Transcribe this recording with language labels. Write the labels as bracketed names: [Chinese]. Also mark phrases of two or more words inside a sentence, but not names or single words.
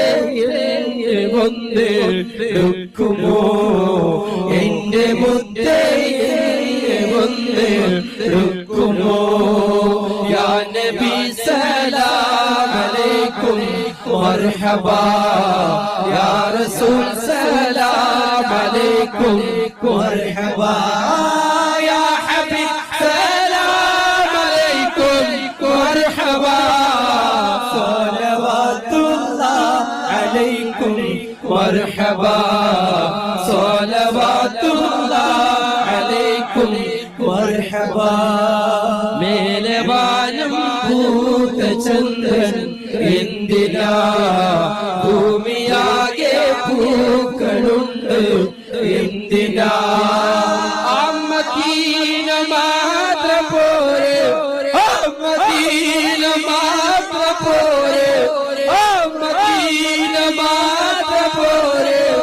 [Malayalam] വന്ന് എടുക്കുമോ എന്റെ മുത്തേ വന്ന് എടുക്കുമോ [Arabic] يا نبي سلام عليكم مرحبا يا رسول سلام عليكم مرحبا يا حبيب سلام عليكم مرحبا عليكم مرحبا صلوات الله عليكم مرحبا [Malayalam] മേലവാനം പൂത്തചന്ദ്രൻ എന്തിനാ ഭൂമിയാകെ പൂക്കളുണ്ട് എന്തിനാ മദീന മാത്ര പോരെ മദീന മാത്ര പോരെ മദീന മാത്ര പോരെ